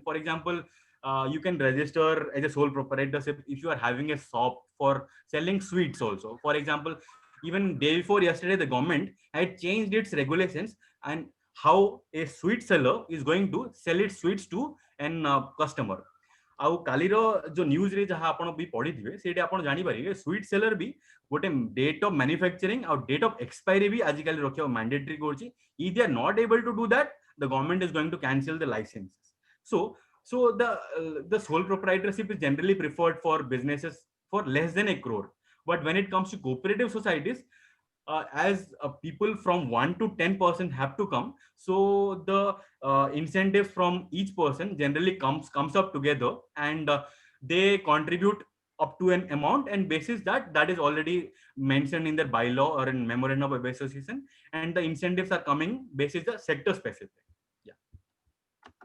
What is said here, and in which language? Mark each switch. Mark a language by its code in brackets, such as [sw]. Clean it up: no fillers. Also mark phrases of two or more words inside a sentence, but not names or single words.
[en] For example, you can register as a sole proprietorship if you are having a shop for selling sweets also. For example, even day before yesterday, the government had changed its regulations and how a sweet seller is going to sell its sweets to an customer. [or] ଆଉ କାଲିର ଯୋଉ ନ୍ୟୁଜରେ ଯାହା ଆପଣ ବି ପଢିଥିବେ ସେଇଠି ଆପଣ ଜାଣିପାରିବେ [en] sweet seller [or] ବି ଗୋଟେ [en] date of manufacturing [or] ଆଉ [en] date of expiry [or] ବି ଆଜିକାଲି ରଖିବାକୁ ମ୍ୟାଣ୍ଡେଟରୀ କରୁଛି. [en] If they are not able to do that, the government is going to cancel the licenses. So the sole proprietorship is generally preferred for businesses for less than 1 crore. But when it comes to cooperative societies, as people from 1 to 10% have to come, so the incentive from each person generally comes up together, and they contribute up to an amount, and basis that is already mentioned in their bylaw or in memorandum of association, and the incentives are coming basis the sector specific.